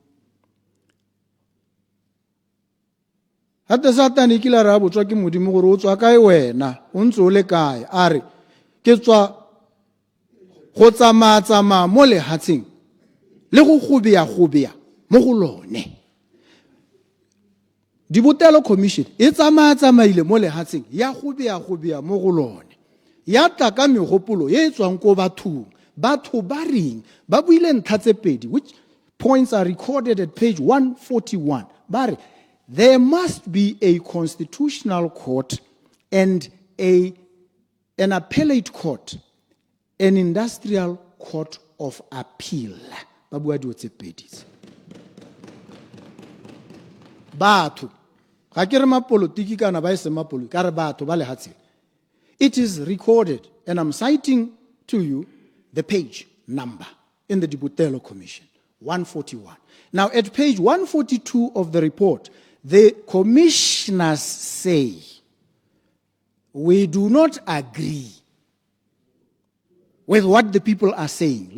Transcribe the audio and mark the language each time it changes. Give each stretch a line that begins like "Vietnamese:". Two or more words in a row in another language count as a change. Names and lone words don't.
Tswana: Hate Satane kila ra botswa ke modimo gore o tswa kae wena o ntse o le kae a re ke tswa go tsamaya mo lehatsheng le go gobea mo go lone. Dibotelo Commission e tsamaile mo lehatsheng ya gobea mo go lone. Ya tla ka megopolo e tswang ko bathong batho ba reng ba buile ntlha tse pedi,
English: which points are recorded at page 141.
Tswana: Ba re
English: there must be a constitutional court and an appellate court, an industrial court of appeal.
Tswana: Ba bua dio tse pedi. Batho ga ke re mapolitiki kana ba ise mapolitiki ka re batho ba lehatsheng.
English: It is recorded, and I'm citing to you the page number in the Dibotelo Commission, 141. Now, at page 142 of the report, the commissioners say, we do not agree with what the people are saying.